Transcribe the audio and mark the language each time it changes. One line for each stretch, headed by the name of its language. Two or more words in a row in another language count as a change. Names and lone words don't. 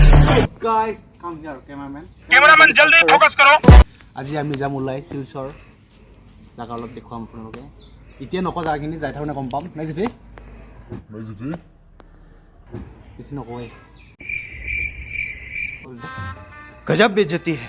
English: Guys, come here, cameraman.
Hindi: Cameraman, jaldi focus karo.
Assamese: আজি আমি যাম ওলাই শিলচৰ জাগা অলপ দেখুৱাম আপোনালোকে এতিয়া নকওঁ জাগাখিনি যাই থাকোঁতে গম পাম নাই জিতি বেছি নকয়
Hindi: गजब बेइज्जती है